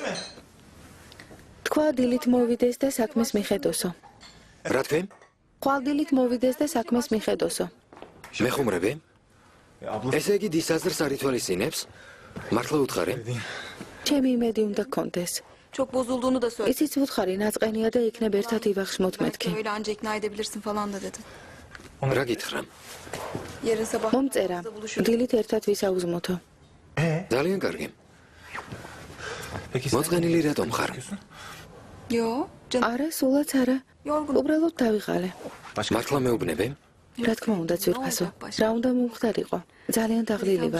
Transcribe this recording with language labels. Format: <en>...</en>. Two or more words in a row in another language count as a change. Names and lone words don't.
<ka>თქვა დილით მოვიდეს და საქმეს მიხედოსო. რა თქვი? ხვალ დილით მოვიდეს და საქმეს მიხედოსო. მეხუმრები? ესე იგი დისაზრს არ ითვალისწინებს? მართლა უთხარი? ჩემი იმედი უნდა გქონდეს.</ka> <tr>Çok bozulduğunu da söyledi.</tr> <ka>იცით უთხარი ნაწყენია და იქნებ ერთად ივახში მოთმეთქი.</ka> <tr>Öyle anca ikna edebilirsin falan da dedi.</tr> <ka>რა გითხრა?</ka> <tr>Yarın sabah</tr> <ka>მომწერა. დილით ერთად ვისაუზმოთო. ძალიან კარგი. მოწყენილი რატომ ხარ?</ka> <tr>Yo, canım.</tr> <ka>არა, სულაც არა.</ka> <tr>Yorgun.</tr> <ka>უბრალოდ დავიღალე. მართლა მეუბნები? რა თქმა უნდა ძვირფასო. რა უნდა მომხდარიყო? ძალიან დაღლილი ვარ.</ka>